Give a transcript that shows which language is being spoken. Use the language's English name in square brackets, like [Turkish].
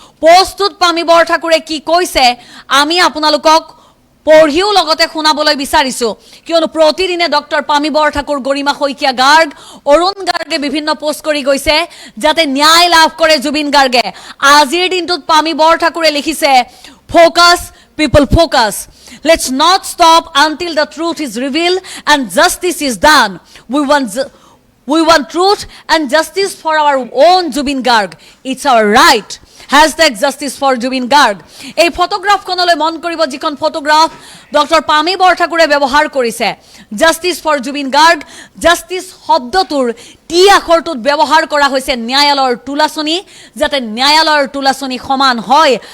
[Assamese] পোষ্টটোত পামি বৰঠাকুৰে কি কৈছে আমি আপোনালোকক পঢ়িও লগতে শুনাবলৈ বিচাৰিছো, কিয়নো প্ৰতিদিনে ডক্টৰ পামি বৰঠাকুৰ, গৰিমা শইকীয়া গাৰ্গ, অৰুণ গাৰ্গে বিভিন্ন পোষ্ট কৰি গৈছে যাতে ন্যায় লাভ কৰে জুবিন গাৰ্গে। আজিৰ দিনটোত পামি বৰঠাকুৰে লিখিছে focus [English] people focus. Let's not stop until the truth is revealed and justice is done. We want truth and justice for our own Zubin Garg. It's our right. Hashtag justice for Zubin Garg. [Assamese] এই ফটোগ্ৰাফখনলৈ মন কৰিব, যিখন photograph doctor পামি বৰঠাকুৰে ব্যৱহাৰ কৰিছে। Justice for Zubeen Garg, justice শব্দটোৰ T আখৰটোত ব্যৱহাৰ কৰা হৈছে ন্যায়ালয়ৰ তুলাচনী, যাতে ন্যায়ালয়ৰ তুলাচনী সমান হয়।